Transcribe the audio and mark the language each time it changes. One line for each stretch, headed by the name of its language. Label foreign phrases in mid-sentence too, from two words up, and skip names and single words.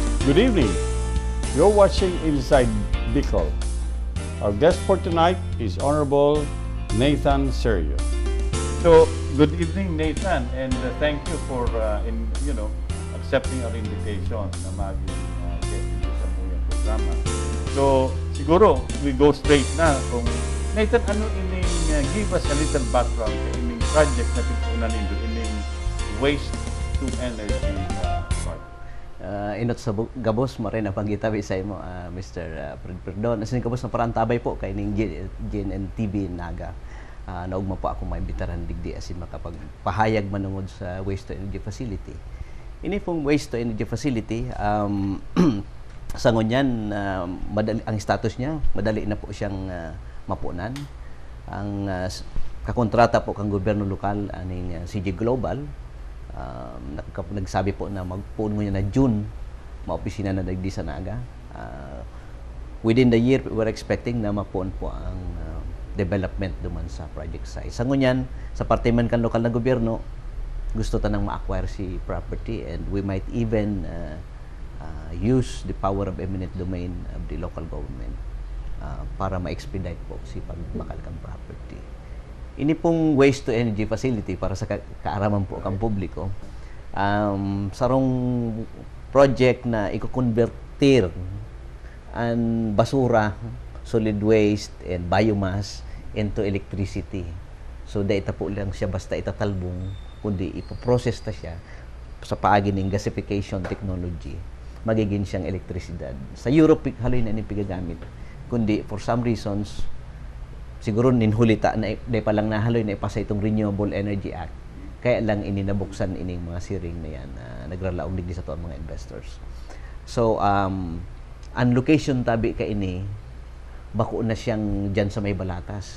English: Good evening. You're watching Inside Bicol. Our guest for tonight is Honorable Nathan Serio. So, good evening, Nathan, and thank you for accepting our invitation
Filipino: na maging guest dito sa muyang programa.
English: So, siguro we go straight
Bikol: na kung Nathan, ano ining
English: give us a little background
Bikol: sa ining
English: project
Bikol: na pinuna nindo ining
English: waste to energy project.
Bikol: Inot sa gabos mo rin ang panggitabi sa imo, Mr. Perdon. Asin gabos na parantabay po kay ning GNTV Naga. Naugma po ako maibitaran digdi asin makapagpahayag manungod sa
English: waste to energy facility.
Bikol: Ini pong
English: waste to energy facility,
Bikol: sa ngunyan, ang status niya, madali na po siyang mapunan. Ang kakontrata po kang gobyerno lokal aning CG Global, nagsabi po na magpuon mo niya na June, maopisina na dagdi sa Naga.
English: Within the year, we're expecting
Bikol: na mapuon po ang development duman sa project site. Sa ngunyan, sa parte man kan lokal na gobyerno, gusto tanang ma-acquire si property,
English: and we might even use the power of eminent domain of the local government
Bikol: para ma-expedite po si pagbakal kang property. Ini pong
English: waste to energy facility
Bikol: para sa kaaraman po kang publiko, sarong project na iko-convertir ang basura,
English: solid waste and biomass into electricity.
Bikol: So dahita po lang siya basta itatalbong, kundi ipoprocess ta siya sa paagi ng
English: gasification technology,
Bikol: magiging siyang elektrisidad. Sa Europe haloy na ini pigagamit, kundi
English: for some reasons
Bikol: siguro ninhulita na day pa lang nahaloy na ipasa itong Renewable Energy Act, kaya lang ininabuksan ining mga siring na yan, nagralaong digdi sa to ang mga investors. So ang location tabi ka ini, bako na siyang dyan sa may Balatas.